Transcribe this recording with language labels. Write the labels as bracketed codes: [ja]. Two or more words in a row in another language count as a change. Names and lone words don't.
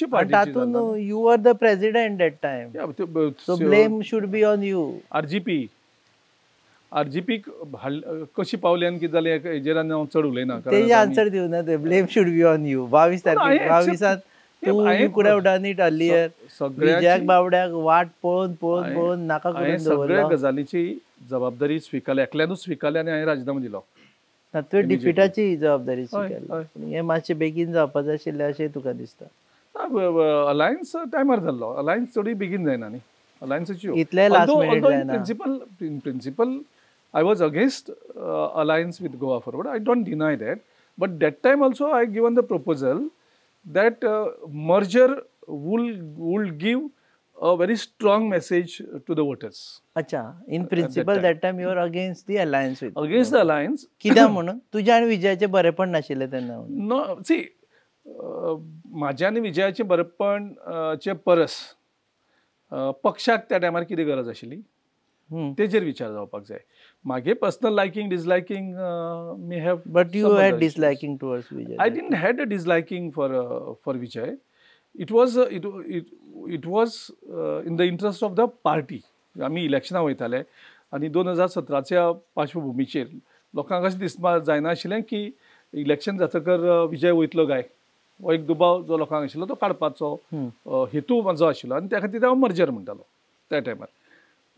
[kok] आनी तातूंत [en] you are the president that time, so blame should be on you. [kok] RGP कशी पावली आनी कितें जालें हेजेर आनी हांव चड उलयना. तेजी आन्सर दिवना ते. [en] blame should be on you. [kok] 22 तारखेक 22 तूं [en] could have done it earlier. [kok] विजयाक बावड्याक वाट पळोवन नाका करून दवरलो. सगळ्या गजालीची जबाबदारी स्विकारली, एकल्यानूच स्विकारली आनी हांवें राजिनामो दिलो. तुवें डिफिटाची जबाबदारी स्विकारली. हें मातशें बेगीन जावपा जाय आशिल्लें अशें तुका दिसता? अलायन्स टायमार जाल्लो. अलायन्स चडूय बेगीन जायना न्ही. अलायन्साची इतले लास्ट मिनिट जायना. [en] in principle I was against alliance with Goa Forward. I don't deny that. But that time also I given the proposal that merger will give a very strong message to the voters. अच्छा, in principle that time you were against the alliance with. Against the alliance. [kok] कित्याक म्हणून? तुज्या आनी विजयाचें बरेपण नाशिल्लें तेन्ना? [en] No, see, [kok] म्हाज्या आनी विजयाचें बरेपण चे परस पक्षाक त्या टायमार कितें गरज आशिल्ली तेजेर विचार जावपाक जाय. [en] my personal liking disliking may have. But you had disliking towards Vijay. I didn't had a disliking for Vijay. It was in the interest of the party. [kok] आमी इलेक्शनाक वयताले आनी 2017च्या पार्श्वभुमीचेर लोकांक अशें दिसपा जायना आशिल्लें की इलेक्शन जातकर विजय वयतलो काय. हो एक दुबाव जो लोकांक आशिल्लो तो काडपाचो हेतू म्हाजो आशिल्लो आनी त्या खातीर हांव मर्जर म्हणटालो त्या टायमार.